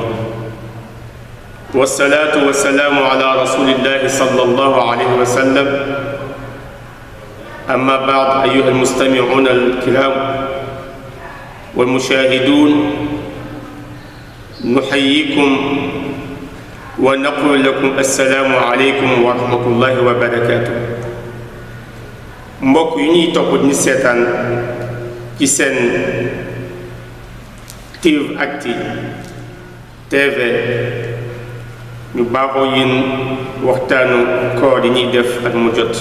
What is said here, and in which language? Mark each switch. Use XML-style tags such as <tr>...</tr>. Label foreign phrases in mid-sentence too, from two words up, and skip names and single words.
<ar>والصلاة والسلام على رسول الله صلى الله عليه وسلم. أما بعد أيها المستمعون الكرام والمشاهدون، نحييكم ونقول لكم السلام عليكم ورحمة الله وبركاته.</ar> <wo>mbokk yi ñuy topp ni seetaan ci seen Tivactu TV ñu baaxoo yéen waxtaanu koor yi ñuy def at mu jot.</wo>